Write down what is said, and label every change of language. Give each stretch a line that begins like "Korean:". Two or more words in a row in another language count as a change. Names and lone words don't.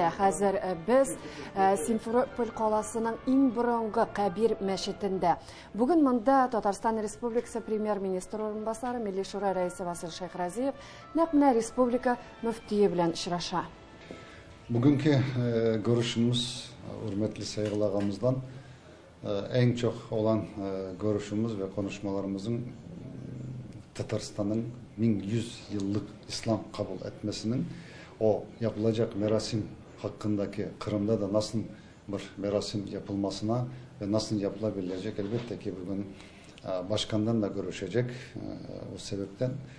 Tatar: Хәзер без Симферополь каласының иң борынгы Кабир мәчетендә. Бүген монда Татарстан Республикасы премьер-министры урынбасары, милли шура рәисе Васил Шайхразиев нәкъ менә республика мөфтие белән очраша.
Turkish: Бүгенге görüşümüz, hürmetli Saygıl ağamızdan en çok olan görüşümüz ve konuşmalarımızın Tataristan'ın 1100 yıllık İslam kabul etmesinin o yapılacak merasim hakkındaki Kırım'da da nasıl bir merasim yapılmasına ve nasıl yapılabilecek elbette ki bugün başkandan da görüşecek o sebepten.